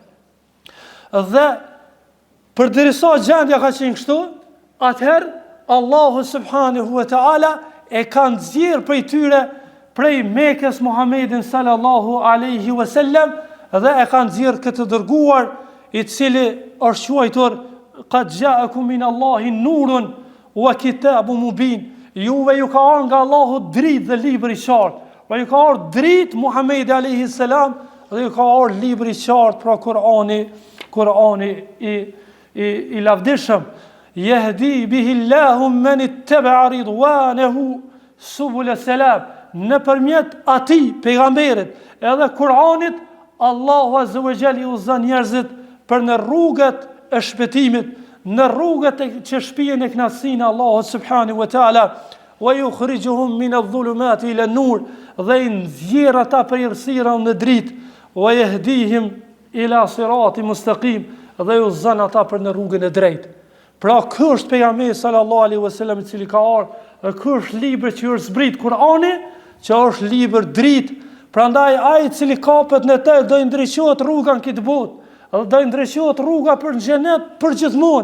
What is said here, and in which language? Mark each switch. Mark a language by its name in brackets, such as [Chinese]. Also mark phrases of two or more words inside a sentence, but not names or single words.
[Albanian] Dhe përderisa gjendja ka qenë kështu, atëherë Allahu [Arabic] سبحانه وتعالى [Albanian] e ka nxjerr prej tyre, prej Mekës Muhammedin [Arabic] صلى الله عليه وسلم, [Albanian] dhe e ka nxjerr këtë dërguar i cili është quajtur [Arabic] قد جاءكم من الله نور وكتاب مبين. [Albanian] Juve ju ka ardhur nga Allahu dritë dhe libër i qartë. Pra ju ka ardhur dritë Muhamedi [Arabic] عليه السلام [Albanian] dhe ju ka ardhur libër i qartë, pra Kur'ani i lavdishëm. [Arabic] يهدي به الله من اتبع رضوانه سبل السلام. [Albanian] Nëpërmjet atij pejgamberit edhe Kur'anit, Allahu [Arabic] عز وجل [Albanian] i udhëzon njerëzit për në rrugët e shpëtimit, në rrugët që shpihen e kënaqësinë Allahu [Arabic] سبحانه وتعالى. ويخرجهم من الظلمات إلى النور, [Albanian] dhe i nxjerr ata prej errësirave në dritë. [Arabic] ويهديهم إلى صراط مستقيم, [Albanian] dhe ju udhëzon ata për në rrugën e drejtë. Pra ky është pejgamberi [Arabic] صلى الله عليه وسلم [Albanian] i cili ka ardhur, dhe ky është libri që është zbrit Kur'ani, që është libër dritë. Prandaj ai i cili kapet në të do i ndriçohet rruga në këtë botë, dhe do i ndriçohet rruga për në xhenet për gjithmonë.